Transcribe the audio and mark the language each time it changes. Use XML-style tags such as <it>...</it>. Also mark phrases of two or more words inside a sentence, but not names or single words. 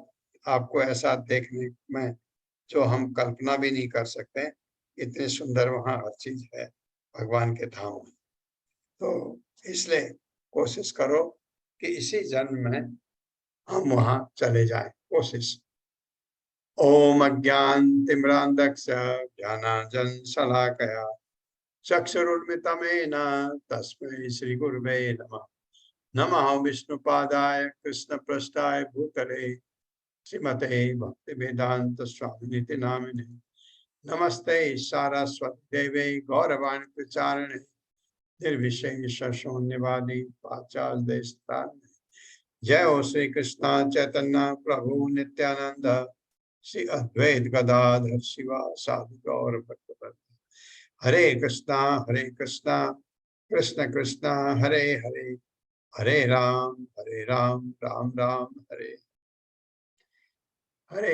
<hi>आपको ऐसा देखने में जो हम कल्पना भी नहीं कर सकते, इतनी सुंदर वहाँ हर चीज है। भगवान के धाम में। तो इसलिए कोशिश करो कि इसी जन्म में हम वहां चले जाएं, कोशिश।</hi> <sa>ओम अज्ञान तिम्रांधक्ष ज्ञानांजन शलाकया चक्षुरुन्मिलितं तस्मै श्री गुरुवे नमः। नमः विष्णुपादाय कृष्णपृष्ठाय भूतले श्रीमते भक्तिवेदांत स्वामिनिति नामिने। नमस्ते सारस्वती देवे गौरवाणी प्रचारिणे निर्विशेष शून्यवादी पाश्चात्य देशतारिणे। जय हो श्री कृष्ण चैतन्य प्रभु नित्यानंद श्री अद्वैत गदाधर शिवा साधु गौर भक्तवृंद। हरे कृष्णा कृष्ण कृष्ण हरे हरे, हरे राम राम राम हरे हरे।</sa>